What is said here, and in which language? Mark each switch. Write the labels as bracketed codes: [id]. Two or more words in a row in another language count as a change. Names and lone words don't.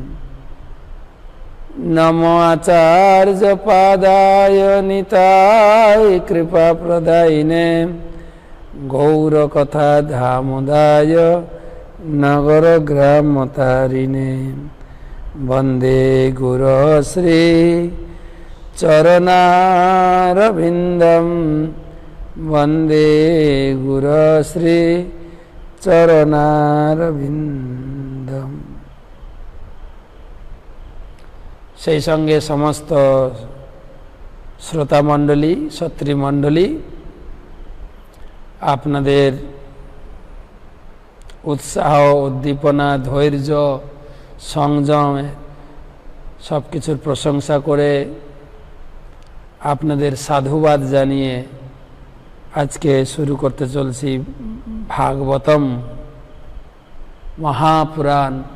[sa] नमो आचार्य पादाय निताय कृपा प्रदायिने गौर कथा धामोदाय नगर ग्राम तारिणे। वंदे गुरो श्री चरणारविंदम वंदे गुरुश्री चरणारविंदम। [bn] সেই সঙ্গে সমস্ত শ্রোতা মণ্ডলী, সত্রী মণ্ডলী, আপনাদের উৎসাহ, উদ্দীপনা, ধৈর্য, সংযম সব কিছুর প্রশংসা করে আপনাদের সাধুবাদ জানিয়ে আজকে শুরু করতে চলছি ভাগবতম মহাপুরাণ।